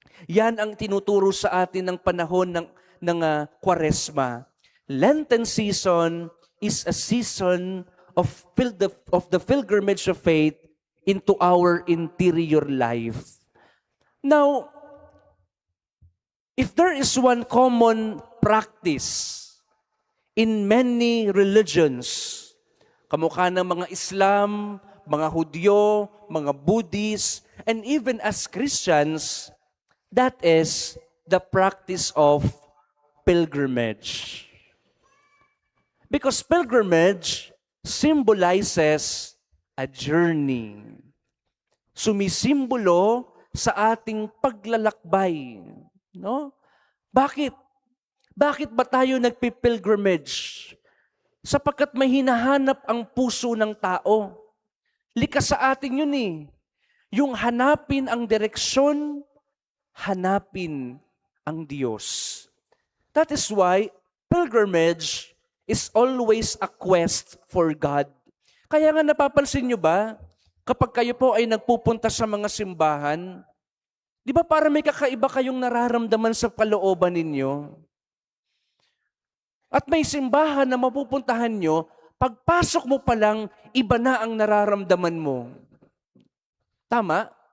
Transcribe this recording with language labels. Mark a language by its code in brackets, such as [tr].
[tl] Yan ang tinuturo sa atin ng panahon ng Kwaresma. [en] Lenten season is a season of the pilgrimage of faith into our interior life. Now, if there is one common practice in many religions, [tl] kamukha ng mga Islam, mga Hudyo, [en] mga Buddhists, and even as Christians, that is the practice of pilgrimage. Because pilgrimage symbolizes a journey. [tl] Sumisimbolo sa ating paglalakbay. No? Bakit? Bakit ba tayo nagpipilgrimage? Sapagkat may hinahanap ang puso ng tao. Likas sa atin yun eh. Yung hanapin ang direksyon, hanapin ang Diyos. [en] That is why pilgrimage is always a quest for God. [tl] Kaya nga napapansin nyo ba, kapag kayo po ay nagpupunta sa mga simbahan, di ba para may kakaiba kayong nararamdaman sa kalooban ninyo? At may simbahan na mapupuntahan nyo, pagpasok mo pa lang, iba na ang nararamdaman mo. Tama?